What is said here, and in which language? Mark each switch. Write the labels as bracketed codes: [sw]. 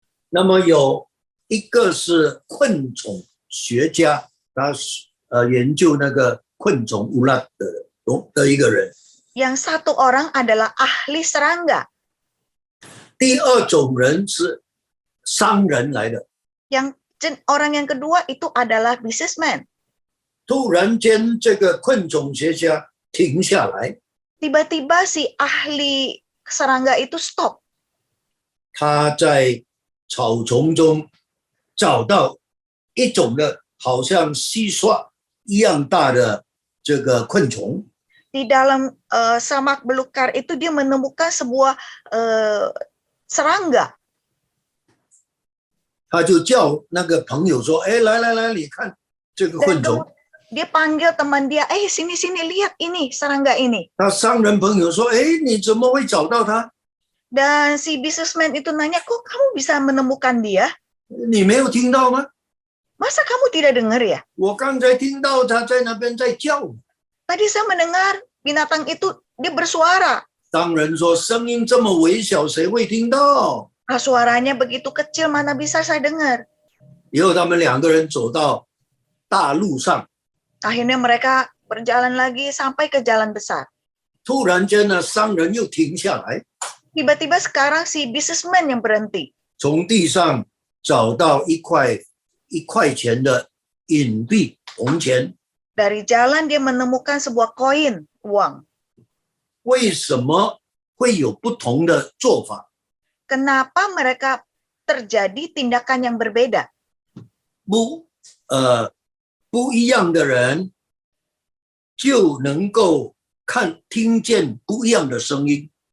[zh] 那么有一个是昆虫学家，他是研究那个昆虫乌拉的一个人。 [id] Yang satu orang adalah ahli serangga. [zh] 第二种人是商人来的。 [id] Orang yang kedua itu adalah businessman. [zh] 突然间，这个昆虫学家停下来， [id] Tiba-tiba si ahli serangga itu stop. [zh] 他在草丛中找到一种的好像蟋蟀一样大的这个昆虫。 [id] Di dalam samak belukar itu dia menemukan sebuah serangga. [zh] 他就叫那个朋友说：“哎，来，你看这个昆虫。” [id] Dia panggil teman dia, sini lihat ini serangga ini. [zh] 那商人朋友说：“哎，你怎么会找到它？ [id] Dan si businessman itu nanya, kok kamu bisa menemukan dia? [zh] 你没有听到吗？ [id] Masa kamu tidak dengar ya? [zh] 我刚才听到它在那边在叫。” [id] Tadi saya mendengar binatang itu dia bersuara. [zh] 商人说：“声音这么微小，谁会听到？” [id] Suaranya begitu kecil, mana bisa saya dengar? [zh] 以后他们2个人走到大路上， [id] Akhirnya mereka berjalan lagi sampai ke jalan besar. [zh] 突然间呢，商人又停下来， [id] Tiba-tiba sekarang si businessman yang berhenti. [zh] 从地上找到一块钱的银币铜钱。 [id] Dari jalan dia menemukan sebuah koin uang. [zh] 为什么会有不同的做法？ [id] Kenapa mereka terjadi tindakan yang berbeda? [zh] 不一样的人就能够听见不一样的声音。